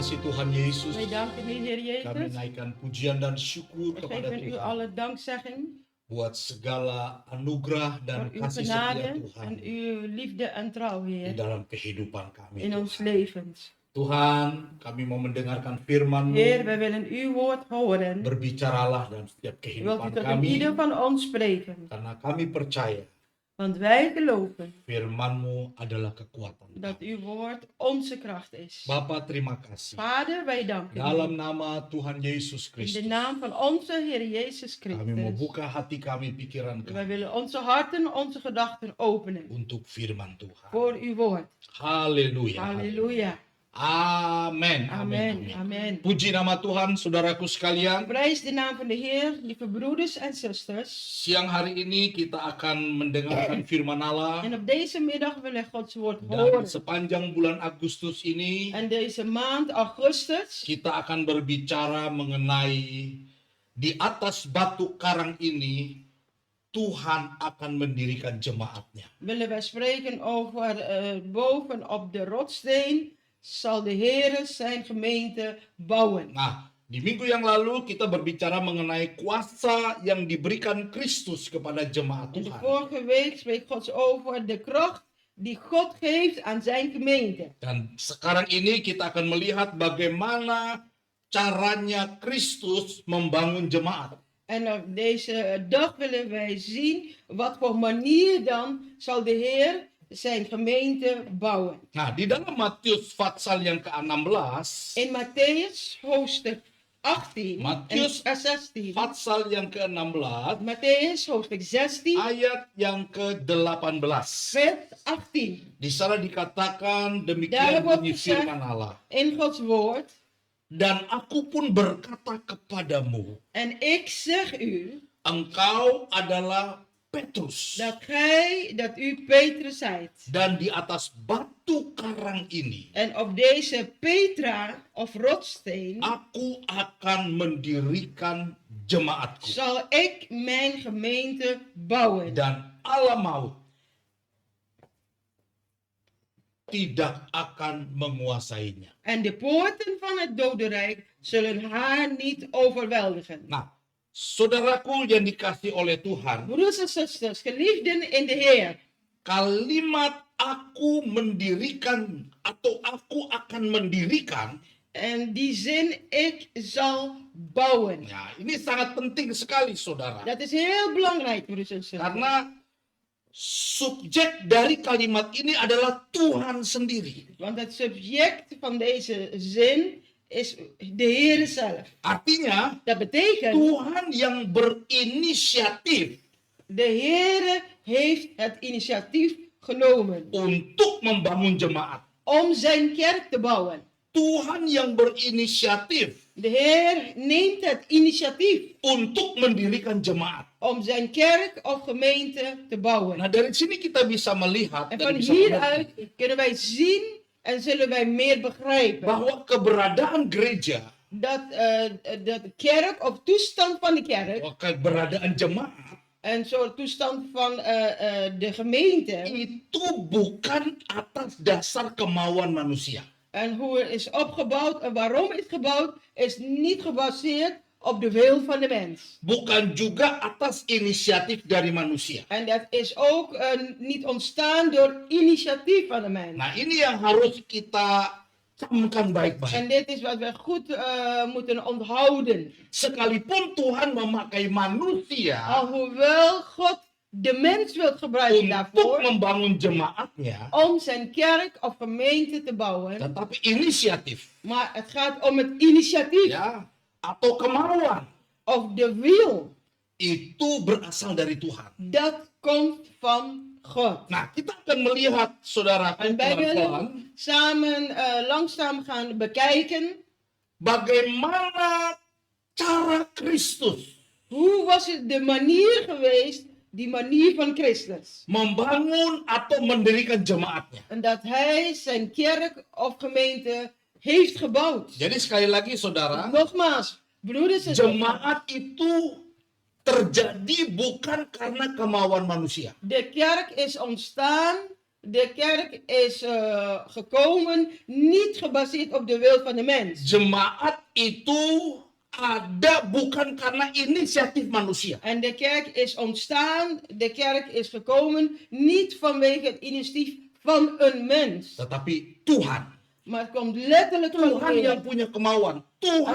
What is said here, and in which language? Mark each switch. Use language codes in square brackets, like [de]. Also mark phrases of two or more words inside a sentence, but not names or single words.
[id] Tuhan Yesus, [nl] Wij danken u, Heer [id] kami [nl] Jezus. [id] naikkan pujian dan syukur [nl] We [id] kepada [nl] geven u [id] Tuhan [nl] alle dankzegging [id] buat segala anugerah dan [nl] voor uw [id] kasih setia [nl] genade [id] Tuhan [nl] en uw liefde en trouw, [id] di [nl] Heer, [id] dalam kehidupan kami. [nl] in ons [id] Tuhan. [nl] levens. [id] Tuhan, kami mau mendengarkan firman-Mu. [nl] Heer, wij willen uw woord horen. [id] Berbicaralah dalam setiap [nl] Wilt u [id] kehidupan [nl] tot in [id] kami, [nl] ieder van ons spreken? [id] karena kami percaya [nl] Want wij geloven [id] firman-Mu adalah kekuatan [nl] dat [id] kami. [nl] uw woord onze kracht is. [id] Bapa, terima kasih. [nl] Vader, wij danken [id] Dalam [nl] u. [id] nama Tuhan Yesus [nl] In de [id] Kristus, [nl] naam van onze Heer Jezus [id] kami mau [nl] Christus. [id] buka hati kami, pikiran [nl] Wij [id] kami [nl] willen onze harten, onze gedachten openen [id] untuk firman Tuhan. [nl] voor uw woord. [id] Haleluya. [nl] Halleluja. [id] Amin. [nl] Amen. Amen. [id] Puji nama Tuhan, saudaraku sekalian. [nl] Prijs de naam van de Heer, lieve broeders en zusters. [id] Siang hari ini kita akan mendengarkan firman Allah. [nl] En op deze middag willen we Gods woord [id] Dan [nl] horen. [id] sepanjang bulan Agustus ini [nl] En deze maand augustus [id] kita akan berbicara mengenai di atas batu karang ini Tuhan akan mendirikan jemaatnya. [nl] willen wij spreken over boven op de rotssteen zal de Heer zijn gemeente bouwen. [id] Nah, di minggu yang lalu kita berbicara mengenai kuasa yang diberikan Kristus kepada jemaat [nl] In de [id] Tuhan. [nl] vorige week spreekt God over de kracht die God geeft aan zijn gemeente. [id] Dan sekarang ini kita akan melihat bagaimana caranya Kristus membangun jemaat. [nl] En op deze dag willen wij zien wat voor manier dan zal de Heer zijn gemeente bouwen. [id] Nah, di dalam Matius pasal yang ke-16, [nl] In Matthäus hoofdstuk 18 Mattheus en 16. [id] pasal yang ke-16, [nl] Matthäus hoofdstuk 16 [id] ayat yang ke-18. [nl] vers 18. [id] Di sana dikatakan [nl] Daar [id] demikian [nl] wordt [id] bunyi [nl] gezegd [id] firman Allah. [nl] in Gods woord. [id] Dan aku pun berkata kepadamu, [nl] En ik zeg u [id] engkau adalah Petrus. [nl] dat u Petrus zijt. [id] Dan di atas batu karang ini, [nl] En op deze Petra of rotsteen [id] aku akan mendirikan jemaatku. [nl] zal ik mijn gemeente bouwen. [id] Dan Allah maut tidak akan menguasainya. [nl] En de poorten van het dodenrijk zullen haar niet overweldigen. [id] Nah, saudaraku yang dikasih oleh Tuhan, [nl] Broeders en zusters, geliefden in de Heer. [id] kalimat aku mendirikan atau aku akan mendirikan, [nl] En die zin, ik zal bouwen. [id] ya ini sangat penting sekali saudara. [nl] Dat is heel belangrijk, broeders en zusters. [id] Karena subjek dari kalimat ini adalah Tuhan sendiri. [nl] Want het subject van deze zin is de Heer zelf. [id] Artinya [nl] Dat betekent, [id] Tuhan yang berinisiatif [nl] de Heer heeft het initiatief genomen [id] untuk membangun jemaat. [nl] om zijn kerk te bouwen. [id] Tuhan yang berinisiatif [nl] De Heer neemt het initiatief [id] untuk mendirikan jemaat. [nl] om zijn kerk of gemeente te bouwen. [id] Nah, dari sini kita bisa melihat [nl] En [id] dan [nl] van [id] bisa [nl] hieruit [id] mengerti [nl] kunnen wij zien en zullen wij meer begrijpen [id] bahwa keberadaan gereja, [nl] dat de kerk of toestand van de kerk [id] bahwa keberadaan jemaat [nl] en soort toestand van de gemeente [id] itu bukan atas dasar kemauan manusia. [nl] en hoe het is opgebouwd en waarom het is gebouwd is niet gebaseerd op de wil van de mens. [id] Bukan juga atas inisiatif dari manusia. [nl] En dat is ook niet ontstaan door initiatief van de mens. [id] Nah, ini yang harus kita camkan baik-baik. [nl] En dit is wat we goed moeten onthouden. [id] Sekalipun Tuhan memakai manusia [nl] Alhoewel God de mens wil gebruiken [id] untuk [nl] daarvoor [id] membangun jemaatnya, [nl] om zijn kerk of gemeente te bouwen. [id] tetapi inisiatif, [nl] Maar het gaat om het initiatief [id] ya, atau kemauan [nl] of de wil. [id] itu berasal dari Tuhan. [nl] Dat komt van God. [id] Nah, kita akan melihat saudaraku [nl] En wij [id] pelan-pelan [nl] willen samen langzaam gaan bekijken. [id] bagaimana cara Kristus [nl] Hoe was het de manier geweest, die manier van Christus? [id] membangun atau mendirikan jemaatnya. [nl] En dat hij zijn kerk of gemeente heeft gebouwd. [id] Jadi sekali lagi saudara, [nl] Nogmaals, broeders en zusters, [id] jemaat itu terjadi bukan karena kemauan manusia. [nl] de kerk is ontstaan De kerk is gekomen niet gebaseerd op de wil van de mens. [id] Jemaat itu ada bukan karena inisiatif manusia. [nl] En de kerk is ontstaan, de kerk is gekomen niet vanwege het initiatief van een mens. [id] Tetapi Tuhan. [nl] Maar het komt letterlijk van [id] Tuhan [nl] God. [id] yang punya kemauan. Tuhan